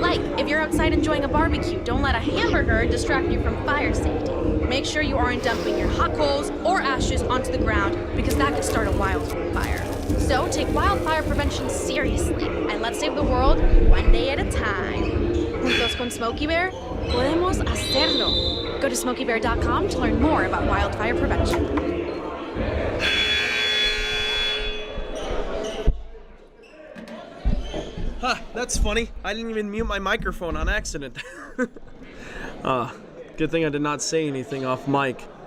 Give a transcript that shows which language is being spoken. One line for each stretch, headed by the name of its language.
English: like if you're outside enjoying a barbecue, don't let a hamburger distract you from fire safety. Make sure you aren't dumping your hot coals or ashes onto the ground because that could start a wildfire. So take wildfire prevention seriously and let's save the world one day at a time.
Spanish: Juntos con Smokey Bear, podemos hacerlo.
English: Go to smokeybear.com to learn more about wildfire prevention. Huh, that's funny. I didn't even mute my microphone on accident. Good thing I did not say anything off mic.